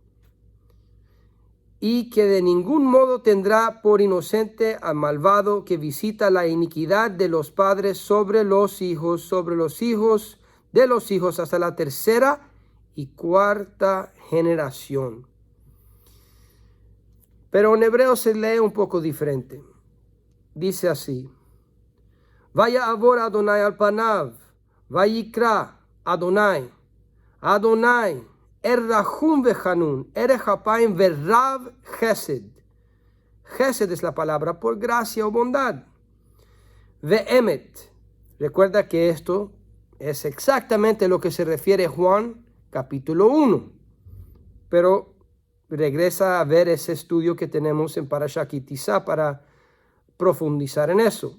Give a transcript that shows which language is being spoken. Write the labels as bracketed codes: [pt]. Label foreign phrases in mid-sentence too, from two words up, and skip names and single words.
[es] y que de ningún modo tendrá por inocente al malvado, que visita la iniquidad de los padres sobre los hijos de los hijos hasta la tercera y cuarta generación. Pero en hebreo se lee un poco diferente. Dice así: [he] ויעבר יהוה על פניו ויקרא יהוה יהוה אל רחום וחנון ארך אפים ורב חסד. [es] Chesed es la palabra por gracia o bondad. Ve'emet. Recuerda que esto es exactamente lo que se refiere Juan capítulo 1. Pero regresa a ver ese estudio que tenemos en Parashat Ki Tisa para profundizar en eso.